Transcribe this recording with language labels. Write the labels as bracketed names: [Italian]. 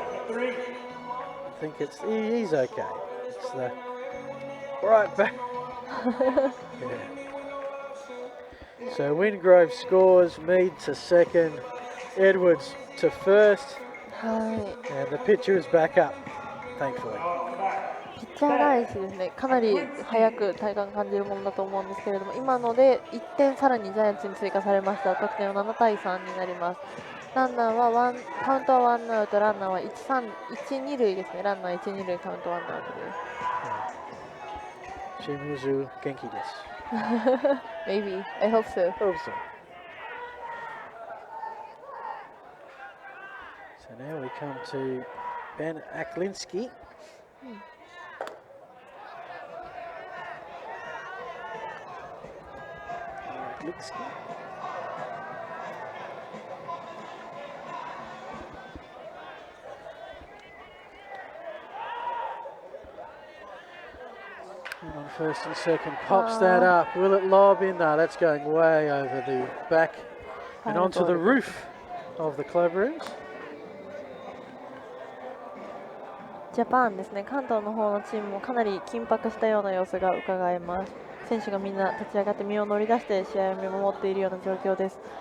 [English] I think he's okay. It's the right back. Yeah. So Wingrove scores, Mead to second, Edwards to first, [Japanese] は [English] and the pitcher is back up, thankfully. [Japanese] い、ピッチャー返しですね、かなり早く体感感じるものだと思うんですけれども、今ので1点さらにジャイアンツに追加されました。得点は7対3になります。ランナーはカウントはワンアウト、ランナーは1、2塁ですね。ランナー1、2塁、カウントワンアウトです。 Shimizu genki desu. [English] Maybe. I hope so. Hope so. So now we come to Ben Aklinski. Aklinski. And on first and second, pops that up. Will it lob in? No, that's going way over the back and onto the roof of the clubrooms. [Japanese] ジャパンですね、関東の方のチームもかなり緊迫したような様子が伺えます。選手がみんな立ち上がって身を乗り出して試合を見守っているような状況です。